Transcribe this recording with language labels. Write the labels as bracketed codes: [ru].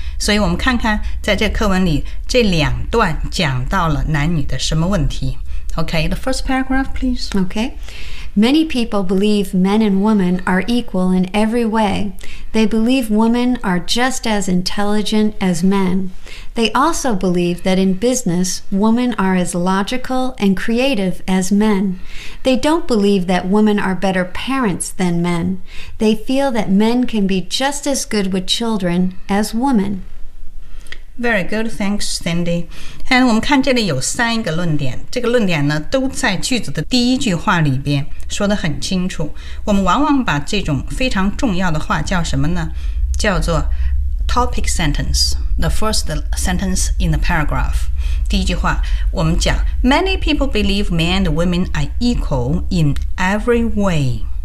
[zh] 所以我们看看在这课文里这两段讲到了男女的什么问题。 [en] OK, the first paragraph please. OK, many people believe men and women are equal in every way. They believe women are just as intelligent as men. They also believe that in business women are as logical and creative as men. They don't believe that women are better parents than men. They feel that men can be just as good with children as women. Very good, thanks, Cindy. [zh] And 我们看这里有三个论点，这个论点呢都在句子的第一句话里边说得很清楚。我们往往把这种非常重要的话叫什么呢？叫做 [en] topic sentence, the first sentence in the paragraph. [zh] 第一句话我们讲 [en] Many people believe men and women are equal in every way.